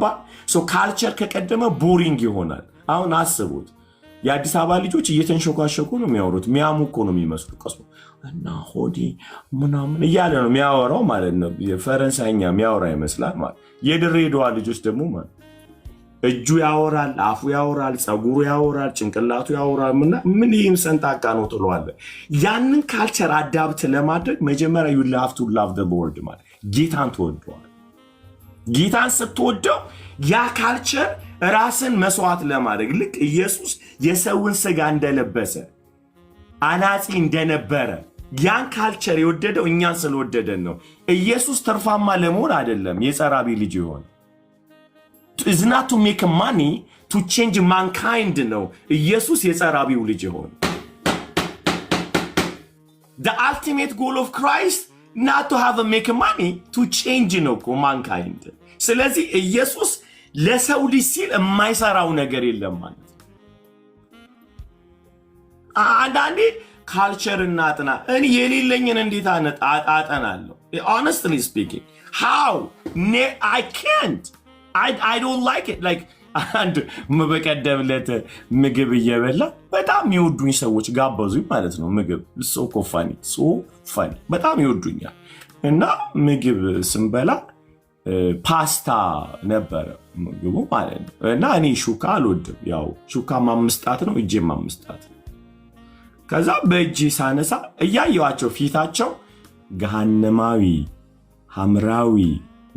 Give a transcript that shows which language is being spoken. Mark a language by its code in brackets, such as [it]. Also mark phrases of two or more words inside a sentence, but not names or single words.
[am] ካልቸር ከቀደመ ቦሪንግ ይሆናል። አሁን አስቡት፣ የአዲስ አበባ ልጆች እየተንሸኳሸኩ ነው የሚያወሩት። ሚያሙ እኮ ነው የሚመስሉ ቀስ እና ሆዴ ምናምን እያለ ነው የሚያወራው ማለት ነው። የፈረንሳይኛ የሚያወራ ይመስላል ማለት። የድሬዳዋ ልጆች ደግሞ ማለት እጁ ያወራል፣ አፉ ያወራል፣ ፀጉሩ ያወራል፣ ጭንቅላቱ ያወራል። ምን ይህም ሰንጣቃ ነው ትለዋለ። ያንን ካልቸር አዳብት ለማድረግ መጀመሪያ [en] you have to love the Lord [am] ማለት ጌታን ትወደዋል። ጌታን ስትወደው ያ ካልቸር ራስን መስዋዕት ለማድረግ ልክ ኢየሱስ የሰውን ስጋ እንደለበሰ አናጺ እንደነበረ ያን ካልቸር የወደደው እኛን ስለወደደን ነው። ኢየሱስ ተርፋማ ለመሆን አይደለም የጸራቢ ልጅ ይሆን [en] is not to make money to change mankind [am] ነው ኢየሱስ የጸራቢው ልጅ ይሆን። [en] The ultimate goal of Christ not to have a make money to change [am] ነው mankind። ስለዚህ ኢየሱስ ለሰው ልጅ ሲል የማይሰራው ነገር የለም ማለት ነው። አንዳንዴ ካልቸር እናጥና እኔ የሌለኝን እንዴት አጠናለሁ? [en] Honestly speaking, how? I can't. I don't like it. [am] Like አንድ በቀደም ዕለት ምግብ እየበላ በጣም የሚወዱኝ ሰዎች ጋበዙኝ ማለት ነው። ምግብ [en] so funny [am] በጣም ይወዱኛል እና ምግብ ስንበላ ፓስታ ነበረ ምግቡ ማለት ነው። እና እኔ ሹካ አልወድም። ያው ሹካ ማምስጣት ነው፣ እጄ ማምስጣት። ከዛ በእጄ ሳነሳ እያየዋቸው ፊታቸው ገሃነማዊ ሐምራዊ